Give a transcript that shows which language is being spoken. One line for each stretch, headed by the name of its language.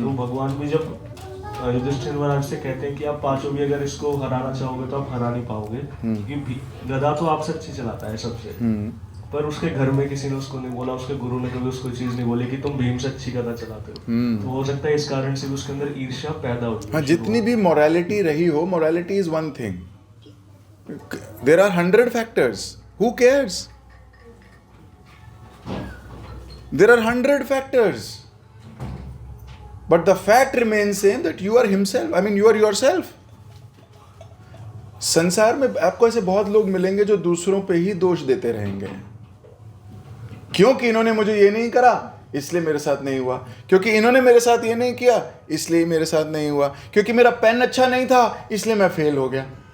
Hindi: तो भगवान भी जब युधिष्ठिर महाराज से कहते हैं कि आप पांचों भी अगर इसको हराना चाहोगे तो आप हरा नहीं पाओगे, क्योंकि गदा तो आपसे अच्छी चलाता है सबसे, पर उसके घर में किसी ने उसको नहीं बोला, उसके गुरु ने कभी उसको चीज नहीं बोली कि तुम भीम से अच्छी गदा चलाते हो। तो हो सकता है इस कारण से भी उसके अंदर ईर्ष्या पैदा हुई। हाँ, जितनी भी मोरालिटी रही हो,
English: Morality is one thing, there are 100 factors, who cares? There are 100 factors, but the fact remains same that you are himself, I mean you are yourself.
Hindi: संसार में आपको ऐसे बहुत लोग मिलेंगे जो दूसरों पे ही दोष देते रहेंगे। क्योंकि इन्होंने मुझे ये नहीं करा इसलिए मेरे साथ नहीं हुआ, क्योंकि इन्होंने मेरे साथ ये नहीं किया इसलिए मेरे साथ नहीं हुआ, क्योंकि मेरा पेन अच्छा नहीं था इसलिए मैं फेल हो गया।